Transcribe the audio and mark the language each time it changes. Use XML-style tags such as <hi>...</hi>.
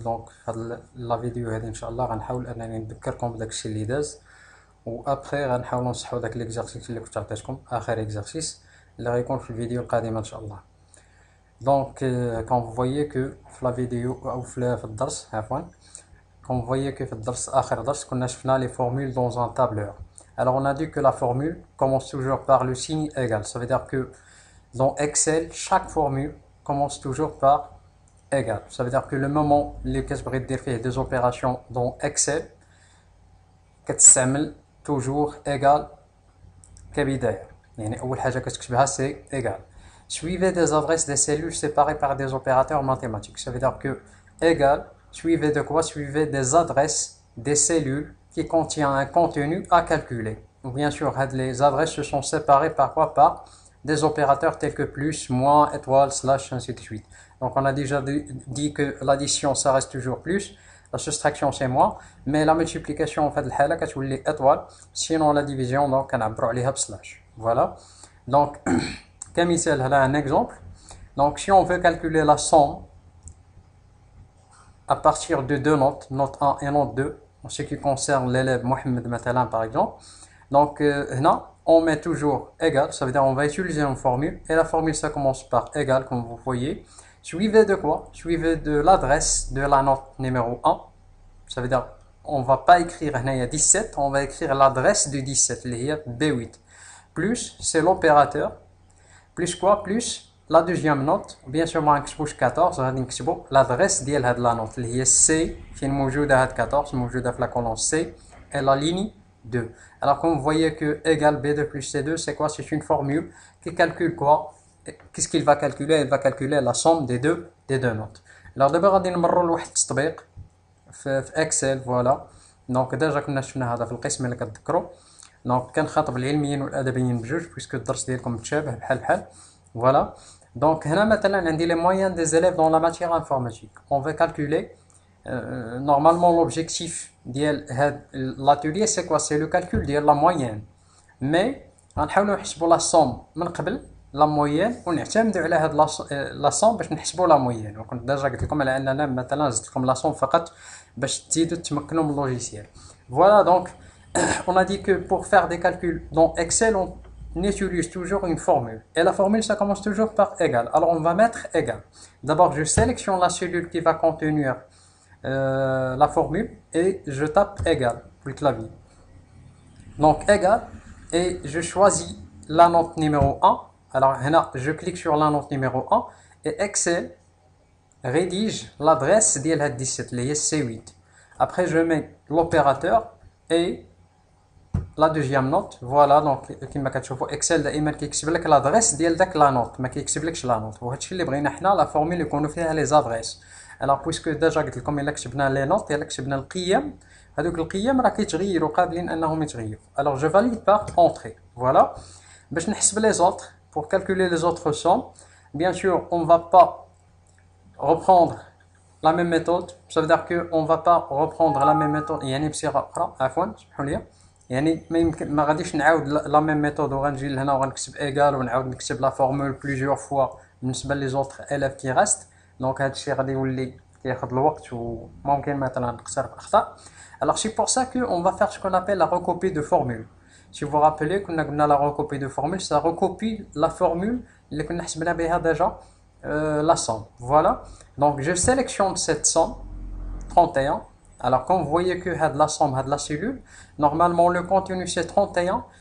<ar>دونك هاد لا فيديو هادي ان شاء الله غنحاول انني نذكركم بداكشي اللي داز، و ابخي غنحاولوا نصحوا داك ليكزارسيس اللي كنت عطيتكم، اخر اكزارسيس اللي غيكون في الفيديو القادم ان شاء الله.</ar> <fr>دونك كون vous voyez que في لا فيديو او في الدرس عفوا، quand vous voyez que</fr> <ar>في الدرس آخر درس كنا شفنا</ar> <fr>les formules dans un tableur. Alors on a dit que la formule commence toujours par le signe égal. Ça veut dire que dans Excel, chaque formule commence toujours par égal. Ça veut dire que le moment</fr> <ar>اللي كتبغي دير فيه</ar> <fr>des opérations dans Excel</fr> <ar>كتستعمل</ar> <fr>toujours égal كبداية.</fr> <ar>يعني أول حاجة كتكتبها</ar> <fr>c'est égal. Suivez des adresses des cellules séparées par des opérateurs mathématiques. Ça veut dire que égal, suivez de quoi? Suivez des adresses des cellules qui contiennent un contenu à calculer. Bien sûr, les adresses se sont séparées par quoi? Par des opérateurs tels que plus, moins, étoile, slash, ainsi de suite. Donc on a déjà dit que l'addition ça reste toujours plus, la soustraction c'est moins, mais la multiplication en fait</fr> <ar>الحالة كتولي</ar> <fr>étoile, sinon la division donc</fr> <ar>كنعبروا عليها</ar> <fr>بslash. Voilà. Donc</fr> <ar>كمثال هنا</ar> <fr>un exemple. Donc si on veut calculer la somme à partir de deux notes, note 1 et note 2, en ce qui concerne l'élève Mohamed Matalan par exemple. Donc là, on met toujours égal, ça veut dire on va utiliser une formule, et la formule ça commence par égal comme vous voyez. Suivez de quoi? Suivez de l'adresse de la note numéro 1, ça veut dire on va pas écrire il y a 17, on va écrire l'adresse du 17, il y a B8. Plus, c'est l'opérateur, plus quoi? Plus la deuxième note, bien sûr</fr> <ar>ما نكتبوش 14، غادي نكتبو</ar> <fr>l'adresse</fr> <ar>ديال هاد لا نوت اللي هي C فين موجودة هاد 14 موجودة في</ar> <fr>la colonne C et la ligne 2. Alors comme vous voyez que égal B2 plus C2 c'est quoi? C'est une formule qui calcule quoi? Qu'est-ce qu'il va calculer? Il va calculer la somme des deux notes.</fr> <ar>Alors d'abord غادي نمروا لواحد التطبيق في اكسل. فوالا دونك ديجا كنا شفنا هذا في القسم اللي كتذكروا. دونك كنخاطب العلميين والادبيين بجوج بويسكو الدرس ديالكم متشابه بحال.</ar> <fr>Voilà. Donc, maintenant, on dit les moyens des élèves dans la matière informatique. On veut calculer. Normalement, l'objectif de l'atelier, c'est quoi? C'est le calcul de la moyenne. Mais, on va</fr> <ar>نحسبوا</ar> <fr>la somme من قبل la moyenne</fr> <ar>ونعتمدوا على هاد</ar> <fr>la somme</fr> <ar>باش نحسبوا</ar> <fr>la moyenne.</fr> <ar>وكنت ديجا قلت لكم على اننا مثلا زدت لكم la somme فقط باش تزيدوا تمكنوا من اللوجيسيال.</ar> <fr>Voilà, donc on a dit que pour faire des calculs dans Excel, on utilise toujours une formule. Et la formule, ça commence toujours par égal. Alors, on va mettre égal. D'abord, je sélectionne la cellule qui va contenir la formule et je tape égal pour le clavier. Donc, égal. Et je choisis la note numéro 1. Alors, là, je clique sur la note numéro 1 et Excel rédige l'adresse de la 17, les C8. Après, je mets l'opérateur et la deuxième note.</fr> <ar>Voilà, donc كما كتشوفوا اكسل دائما كيكتب لك لادريس ديال داك لا نوت، ما كيكتبلكش لا نوت، وهادشي اللي بغينا حنا لا فورمول يكونوا فيها لي زادريس. الوغ بويسكو ديجا قلت لكم الا كتبنا لي نوت الا كتبنا القيم، هذوك القيم راه كيتغيروا قابلين انهم يتغيروا.</ar> <fr>الوغ جو فاليد بار اونتري. فوالا باش نحسب لي زوتر pour calculer les autres sommes. Bien sûr, on va pas reprendre la même méthode. Ça veut dire que on va pas reprendre la même méthode</fr> <ar>يعني بصيغه اخرى. عفوا سمحوا لي، يعني ما غاديش نعاود لا ميم ميثود وغنجي لهنا وغنكتب ايغال ونعاود نكتب لا فورمول بليزيور فوا بالنسبه لي زوطر اليف كي غاست. دونك هادشي غادي يولي كياخذ الوقت وممكن مثلا نقصر في الاخطاء.</ar> <fr>Alors c'est pour ça que on va faire ce qu'on appelle la recopie de formule. Si vous vous rappelez كنا قلنا la recopie de formule, ça recopie la formule</fr> <ar>اللي كنا حسبنا بها</ar> <fr>déjà la somme. Voilà. Donc je sélectionne cette somme 31. Alors, quand vous voyez que la somme de la cellule, normalement le contenu c'est 31.</fr>